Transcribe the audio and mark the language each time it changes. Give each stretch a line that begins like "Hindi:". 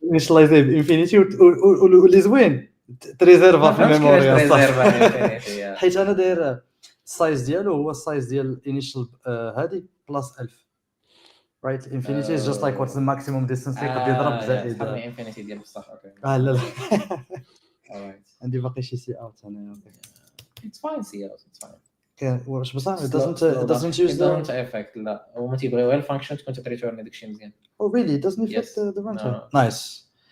English: initialize infinity
Arabic: واللي زوين تريزيرفا في الميموري حيت انا داير السايز ديالو هو السايز ديال الانيشال هذه بلس 1000
English: right infinity is just like what's the maximum distance
Arabic: اللي قد يضرب زائد infinity ديال بصح اوكي لا
English: alright
Arabic: عندي باقي شي سي اوت انا اوكي
English: it's fine see out it's fine
Arabic: واش بصح
English: it doesn't use the effect
Arabic: لا هو ما تيبغيو غير الفانكشن تكون تريتورن داكشي مزيان
English: oh really it doesn't affect the runtime nice